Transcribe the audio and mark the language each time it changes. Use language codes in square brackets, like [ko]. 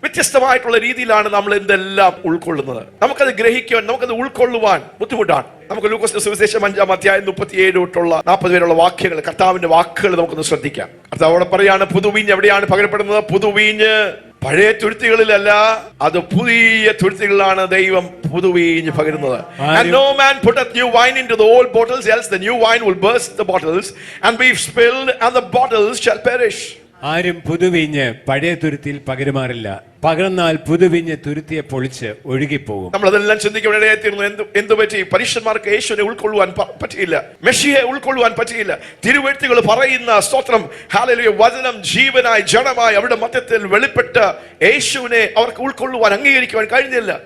[ml] വ്യത്യസ്തമായിട്ടുള്ള രീതിയിലാണ് നമ്മൾ എന്തെല്ലാം ഉൾക്കൊള്ളുന്നത്. നമുക്കത് ഗ്രഹിക്കുവാൻ, നമുക്കത് ഉൾക്കൊള്ളുവാൻ ബുദ്ധിമുട്ടാണ്. നമുക്ക് ലൂക്കോസിന്റെ സുവിശേഷം 5-ാം 37 തൊട്ടുള്ള 40 വരെയുള്ള വാക്യങ്ങൾ, കർത്താവിന്റെ വാക്കുകൾ നമുക്കൊന്ന് ശ്രദ്ധിക്കാം. കർത്താവ് അവിടെ പറയാണ്, പുതുവീഞ്ഞ് എവിടെയാണ് പകരപ്പെടുന്നത്? പുതുവീഞ്ഞ് പഴയ തുരുത്തികളിലല്ല, അത് പുതിയ തുരുത്തികളിലാണ് ദൈവം പുതുവീഞ്ഞ് പകരുന്നത്. [en] And no man putteth new wine into the old bottles, else the new wine will burst the bottles and be spilled and the bottles shall perish. [ml] ആരും പുതുവീഞ്ഞ് പഴയ തുരുത്തിയിൽ പകരുമാറില്ല, പകർന്നാൽ പുതുവീഞ്ഞ് തുരുത്തിയെ പൊളിച്ച് ഒഴുകിപ്പോകും. നമ്മളതെല്ലാം ചിന്തിക്കപ്പെടേണ്ടിയിരുന്നു. എന്തു പറ്റി? പരീക്ഷന്മാർക്ക് യേശുവിനെ ഉൾക്കൊള്ളുവാൻ പറ്റിയില്ല, മെഷിയെ ഉൾക്കൊള്ളുവാൻ പറ്റിയില്ല. തിരുവെഴുത്തുകൾ പറയുന്ന സ്തോത്രം, ഹല്ലേലൂയ, വചനം ജീവനായി ജഡമായി അവരുടെ മധ്യത്തിൽ വെളിപ്പെട്ട യേശുവിനെ അവർക്ക് ഉൾക്കൊള്ളുവാൻ, അംഗീകരിക്കുവാൻ കഴിഞ്ഞില്ല.